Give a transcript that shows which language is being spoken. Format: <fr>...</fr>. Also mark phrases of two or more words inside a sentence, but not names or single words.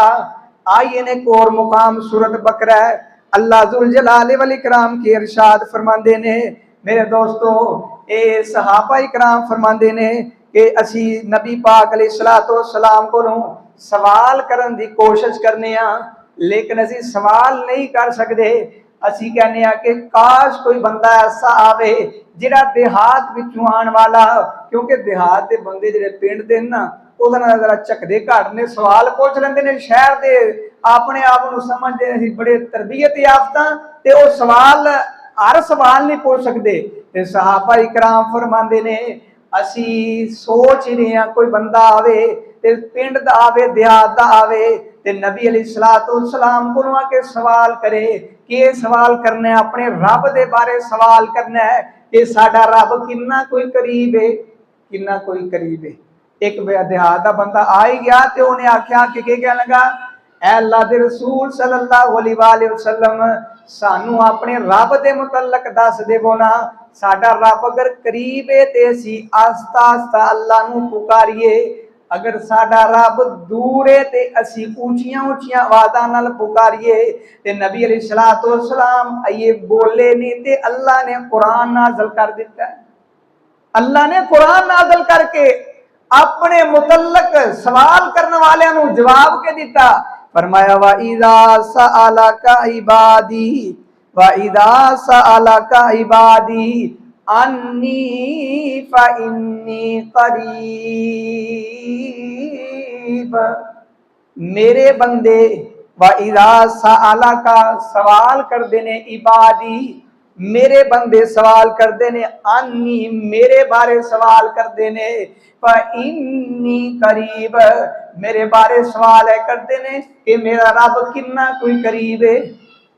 <pa>آئیے نے اک اور مقام سورت بقرہ ہے، اللہ</pa> <ar>ذو الجلال والإكرام</ar> <pa>کے ارشاد فرماندے نے میرے دوستو، اے صحابہ اکرام فرماندے نے کہ اسی نبی پاک</pa> <ar>عليه الصلاة والسلام</ar> <pa>کولوں سوال کرن دی کوشش کرنے آں، لیکن اسی سوال نہیں کر سکتے. اسی کہنے آں کہ کاش کوئی بندہ ایسا آوے جہڑا دیہات وچوں آنے والا، کیونکہ دیہات کے بندے جہڑے پنڈ دے نا ਉਹਦੇ ਨਾਲ ذرا جھکدے گھٹ نے، سوال پچھ لیندے نے، شہر دے اپنے آپ نوں سمجھدے اسیں بڑے تربیت یافتہ تے وہ سوال ہر سوال نہیں پچھ سکتے. تے صحابہ اکرام فرماندے نے اسی سوچ ہی رہے ہیں کوئی بندہ آوے تے پنڈ دا آوے، دیہات دا آوے تے نبی</pa> <ar>عليه الصلاة والسلام</ar> <pa>کولوں آکے سوال کرے کہ سوال کرنا ہے اپنے رب دے بارے سوال کرنا ہے کہ ساڈا رب کنا کوئی قریب ہے، کنا کوئی قریب ہے. اک دیہات کا بندہ آ ہی گیا تو انہیں آکھیا کہ کہہ لگا اے اللہ دے رسول</pa> <ar>صلى الله عليه وسلم</ar> <pa>سانوں اپنے رب دے متعلق دس دیوو نا، ساڈا رب اگر قریب ہے تے اسی آہستہ آہستہ اللہ نوں پکاریے، اگر ساڈا رب دور ہے تے اسی اچیاں اچیاں آوازاں نال پکاریے. تے نبی</pa> <ar>عليه الصلاة والسلام</ar> <pa>یہ بولے نہیں تے اللہ نے قرآن نازل کر دتا. اللہ نے قرآن نازل کرکے اپنے متعلق سوال کرنے والے جواب کے دتا.</pa> <ar>फरमाया وإذا سألك عبادي وإذا سألك عبادي عني فإني</ar> <pa>قریب، میرے بندے</pa> <ar>وإذا سألك</ar> <pa>سوال کر دینے، عبادی میرے بندے سوال کر دینے، عنی میرے بارے سوال کر دینے, अन्नी मेरे बारे सवाल कर देने,</pa> <ar>إني قريب</ar> <pa>میرے بارے سوال ہے کرتے نے کہ میرا رب کنا کوئی قریب ہے.</pa>